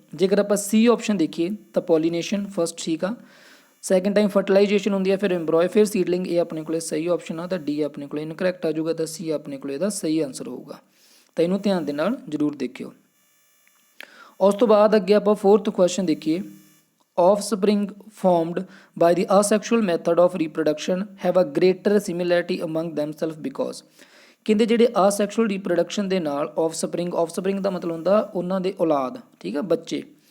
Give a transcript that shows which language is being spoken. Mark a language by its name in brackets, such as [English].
[Punjabi] ਜੇਕਰ ਆਪਾਂ ਸੀ ਆਪਸ਼ਨ ਦੇਖੀਏ ਤਾਂ ਪੋਲੀਨੇਸ਼ਨ ਫਸਟ ਠੀਕ ਆ, ਸੈਕਿੰਡ ਟਾਈਮ ਫਰਟੀਲਾਈਜੇਸ਼ਨ ਹੁੰਦੀ ਹੈ, ਫਿਰ ਇੰਬਰੋਏ, ਫਿਰ ਸੀਡਲਿੰਗ। ਇਹ ਆਪਣੇ ਕੋਲੇ ਸਹੀ ਆਪਸ਼ਨ ਆ, ਤਾਂ ਡੀ ਆਪਣੇ ਕੋਲੇ ਇਨਕਰੈਕਟ ਆ ਜਾਊਗਾ, ਤਾਂ ਸੀ ਆਪਣੇ ਕੋਲੇ ਇਹਦਾ ਸਹੀ ਆਨਸਰ ਹੋਊਗਾ। ਤਾਂ ਇਹਨੂੰ ਧਿਆਨ ਦੇ ਨਾਲ ਜ਼ਰੂਰ ਦੇਖਿਓ। ਉਸ ਤੋਂ ਬਾਅਦ ਅੱਗੇ ਆਪਾਂ ਫੋਰਥ ਕੁਐਸਚਨ ਦੇਖੀਏ। [English] Offspring formed by the asexual method of reproduction have a greater similarity among themselves because [Punjabi] ਕਹਿੰਦੇ ਜਿਹੜੇ ਆਸੈਕਸ਼ੁਅਲ ਰੀਪਰੋਡਕਸ਼ਨ ਦੇ ਨਾਲ ਆਫਸਪਰਿੰਗ ਦਾ ਮਤਲਬ ਹੁੰਦਾ ਉਹਨਾਂ ਦੇ ਔਲਾਦ, ਠੀਕ ਆ, ਬੱਚੇ।